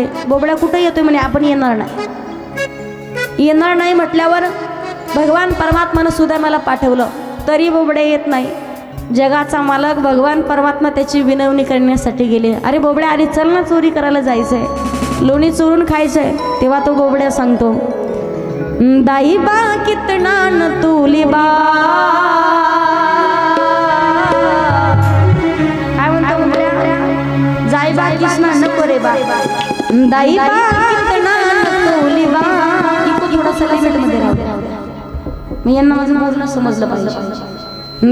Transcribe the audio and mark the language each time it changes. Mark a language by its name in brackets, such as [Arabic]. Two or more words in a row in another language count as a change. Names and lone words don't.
[Marathi] बोबड्या कुठं येतोय म्हणे, आपण येणार नाही. येणार नाही म्हटल्यावर भगवान परमात्मानं सुदाम्याला पाठवलं, तरी बोबड्या येत नाही. जगाचा मालक भगवान परमात्मा त्याची विनवणी करण्यासाठी गेले. अरे बोबड्या, अरे चल ना, चोरी करायला जायचंय, लोणी चोरून खायचंय. तेव्हा तो बोबड्या सांगतो, दाई बा कितना न तुली बा. काय म्हणतो बोबड्या, जाई बा किसना नको रे बा, दाई बा कितना न तुली बा. इको थोडासा लिमिटमध्ये राहू द्या, मी यांना माझं बोलणं समजलं पाहिजे.